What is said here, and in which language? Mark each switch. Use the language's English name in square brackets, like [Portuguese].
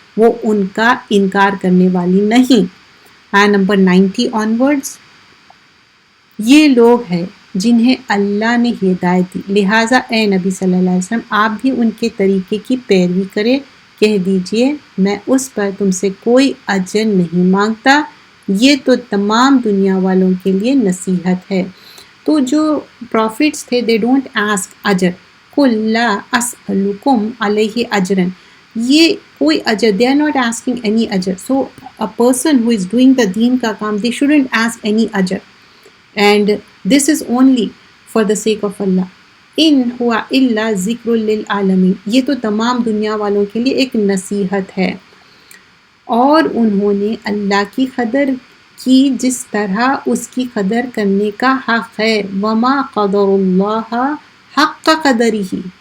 [Urdu] وہ ان کا انکار کرنے والی نہیں۔ آیت نمبر 90 آنورڈز، یہ لوگ ہیں جنہیں اللہ نے ہدایت دی، لہٰذا اے نبی صلی اللہ علیہ وسلم آپ بھی ان کے طریقے کی پیروی کریں، کہہ دیجئے میں اس پر تم سے کوئی اجر نہیں مانگتا، یہ تو تمام دنیا والوں کے لیے نصیحت ہے۔ تو جو پروفٹس تھے [English] they don't ask [Urdu] اجر، [Arabic] قُلْ لَا أَسْأَلُكُمْ عَلَيْهِ أَجْرًا، [Urdu] یہ کوئی اجر [English] they are not asking any [Urdu] اجر. [English] So a person who is doing the deen [Urdu] کا کام [English] they shouldn't ask any اجر. And this is only for the sake of Allah. [Arabic] ان ہوا الا ذکر للعالمین، [Urdu] یہ تو تمام دنیا والوں کے لیے ایک نصیحت ہے۔ اور انہوں نے اللہ کی قدر کی جس طرح اس کی قدر کرنے کا حق ہے، [Arabic] وما قدر اللہ حق قدرہ،